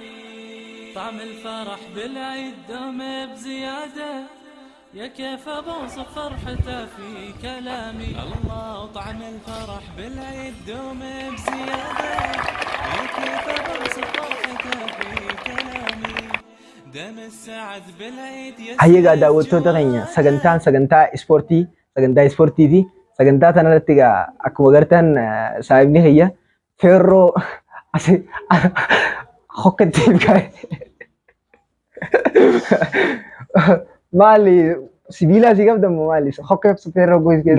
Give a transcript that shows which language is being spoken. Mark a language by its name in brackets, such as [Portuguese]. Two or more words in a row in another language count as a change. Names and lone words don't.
[Arabic] طعم الفرح بالعيد دوم بزيادة، يا كيف بوصف فرحته في كلامي. الله طعم الفرح بالعيد دوم بزيادة، يا كيف بوصف فرحته في كلامي. دم السعد بالعيد [Oromo] Hayya daawwattoota keenya sagantaa ispoortii fi sagantaa kanarratti akkuma agartan saahibni kiyya feerroo asii hokkattiin kaa'e. Maali sibiila asii qabdamu maali hokka feerroo gois keessa.